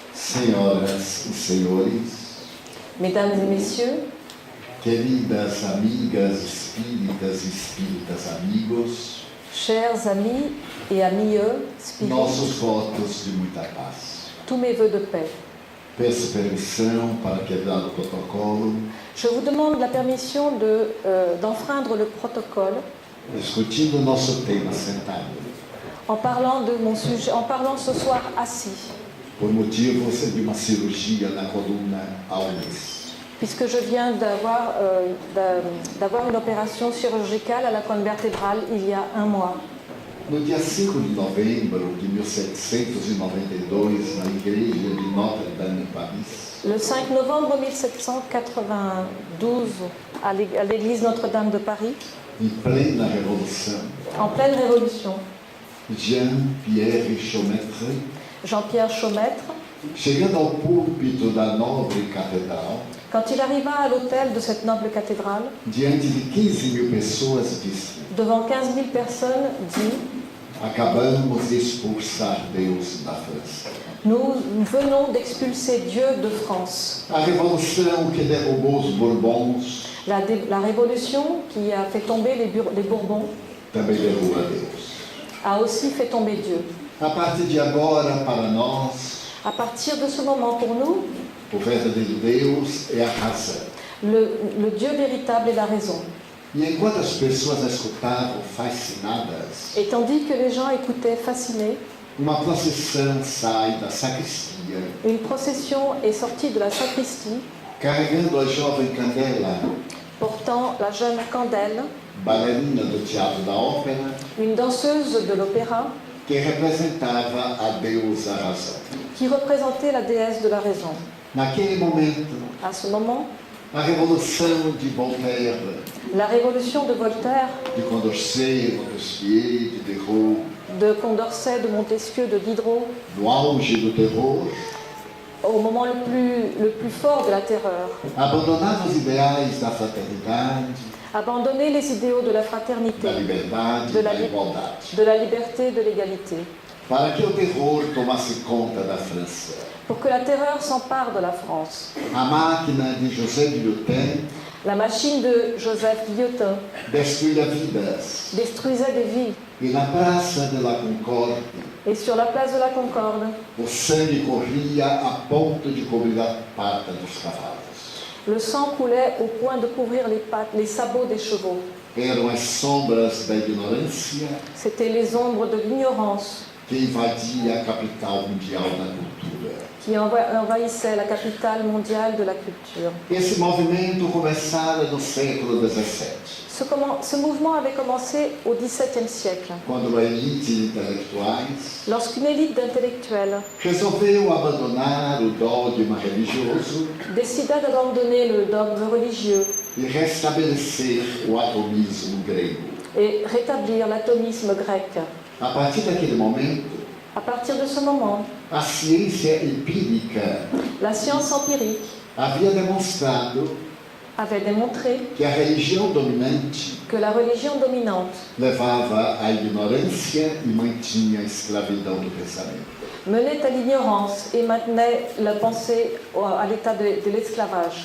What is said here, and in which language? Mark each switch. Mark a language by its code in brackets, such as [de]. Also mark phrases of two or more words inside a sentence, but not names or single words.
[pt] Senhoras e senhores, [fr] Mesdames et messieurs, [pt] queridas amigas espíritas e espíritas amigos, [fr] chers amis et amieux spirites, [pt] nossos votos de muita paz. [fr] tous mes vœux de paix. [pt] Peço permissão para quebrar o protocolo, [fr] Je vous demande la permission d'enfreindre le protocole [pt] discutindo o nosso tema sentado, [fr] en parlant de mon sujet, en parlant ce soir assis, [pt] por motivos de uma cirurgia na coluna há um mês. [fr] puisque je viens d'avoir une opération chirurgicale à la colonne vertébrale il y a un mois. [pt] No dia 5 de novembro de 1792, na igreja de Notre-Dame, em Paris, [fr] Le 5 novembre 1792, à l'église Notre-Dame de Paris, [pt] em plena revolução, [fr] en pleine révolution, [pt] Jean-Pierre Chaumetre, [fr] Jean-Pierre Chaumêtre, [pt] chegando ao púlpito da nobre catedral, [fr] quand il arriva à l'autel de cette noble cathédrale, [pt] diante de 15.000 pessoas, disse: [fr] devant 15 000 personnes, dit: [pt] acabamos de expulsar Deus da França. [fr] nous venons d'expulser Dieu de France. [pt] A revolução que derrubou os Bourbons [fr] La révolution qui a fait tomber les Bourbons [pt] também derruba Deus. [fr] a aussi fait tomber Dieu. [pt] A partir de agora, para nós, [fr] À partir de ce moment, pour nous, [pt] o verdadeiro Deus é a razão. [fr] le Dieu véritable est la raison. [pt] E enquanto as pessoas escutavam fascinadas, [fr] Et tandis que les gens écoutaient fascinés, [pt] uma procissão sai da sacristia, [fr] une procession est sortie de la sacristie, [pt] carregando a jovem Candela, [fr] portant la jeune Candelle, [pt] bailarina do Teatro da Ópera, [fr] une danseuse de l'opéra, [pt] que representava a deusa razão. [fr] qui représentait la déesse de la raison. [pt] Naquele momento, [fr] À ce moment, [pt] a revolução de Voltaire, [fr] la révolution de Voltaire, [pt] de Condorcet, Montesquieu, de Diderot, [fr] de Condorcet, de Montesquieu, de Diderot, [pt] no auge do terror, [fr] au moment le plus fort de la terreur, [pt] abandonava os ideais da fraternidade, [fr] abandonner les idéaux de la fraternité, [pt] da liberdade [fr] de [pt] e [fr] la, [pt] da igualdade, [fr] de la liberté et de l'égalité, [pt] para que o terror tomasse conta da França. [fr] pour que la terreur s'empare de la France. [pt] A máquina de José Guillotin [fr] La machine de Joseph Guillotin [pt] destruía vidas, [fr] détruisait des vies. [pt] e na Praça de la Concorde [fr] Et sur la place de la Concorde, [pt] o sangue corria a ponto de cobrir a pata dos cavalos. [fr] le sang coulait au point de couvrir les pattes, les sabots des chevaux. [pt] Eram as sombras da ignorância [fr] C'étaient les ombres de l'ignorance [pt] que invadia a capital mundial da cultura. [fr] qui envahissaient la capitale mondiale de la culture. [pt] Esse movimento começara no século XVII, [fr] Ce mouvement avait commencé au XVIIe siècle, [pt] quando a elite de intelectuais [fr] lorsqu'une élite d'intellectuels [pt] resolveu abandonar o dogma religioso [fr] décida d'abandonner le dogme religieux [pt] e restabelecer o atomismo grego. [fr] et rétablir l'atomisme grec. [pt] A partir daquele momento, [fr] À partir de ce moment, [pt] a ciência empírica [fr] la science empirique [pt] havia demonstrado [fr] avait démontré [pt] que a religião dominante [fr] que la religion dominante [pt] levava à ignorância e mantinha a escravidão do pensamento. [fr] menait à l'ignorance et maintenait la pensée à l'état de l'esclavage.